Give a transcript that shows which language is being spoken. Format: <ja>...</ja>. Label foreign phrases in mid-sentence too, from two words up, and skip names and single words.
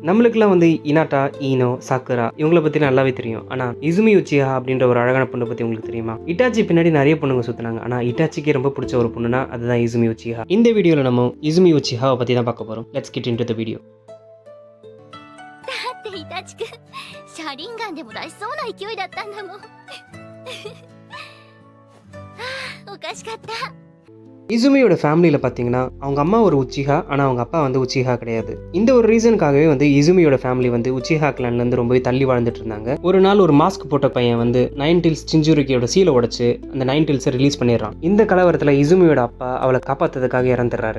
<ta>நம்மளுக்குலாம் வந்து இனாட்டா, ஈனோ, சாக்குரா இவங்கள பத்தி நல்லாவே தெரியும். ஆனா இசுமி உச்சிஹா அப்படின்ற ஒரு அழகான பொண்ண பத்தி உங்களுக்கு தெரியுமா? இட்டாச்சி பின்னாடி நிறைய பொண்ணுங்க சுத்துனாங்க. ஆனா இட்டாச்சிக்கு ரொம்ப பிடிச்ச ஒரு பொண்ணுனா அதுதான் இசுமி உச்சிஹா. இந்த வீடியோல நம்ம இசுமி உச்சிஹாவை பத்தி தான் பார்க்க போறோம்.</ta> <en>let's get into the video.</en> <ja>だってイタチくん車輪ガンでも出しそうな勢いだったんだもんはあおかしかった。</ja> <ta>இசுமியோட ஃபேமிலியில் பார்த்தீங்கன்னா அவங்க அம்மா ஒரு உச்சிஹா, ஆனால் அவங்க அப்பா வந்து உச்சிஹா கிடையாது. இந்த ஒரு ரீசனுக்காகவே வந்து இசுமியோட ஃபேமிலி வந்து உச்சிஹா கிளான்லேருந்து ரொம்பவே தள்ளி வாழ்ந்துட்டு இருந்தாங்க. ஒரு நாள் ஒரு மாஸ்க் போட்ட பையன் வந்து</ta> <en>nine tails</en> <ta>சிஞ்சுரிக்கியோட சீலை உடைச்சு அந்த நைன் டீல்ஸை ரிலீஸ் பண்ணிடுறான். இந்த கலவரத்தில் இசுமியோட அப்பா அவளை காப்பாற்றுறதுக்காக இறந்துடுறாரு.</ta>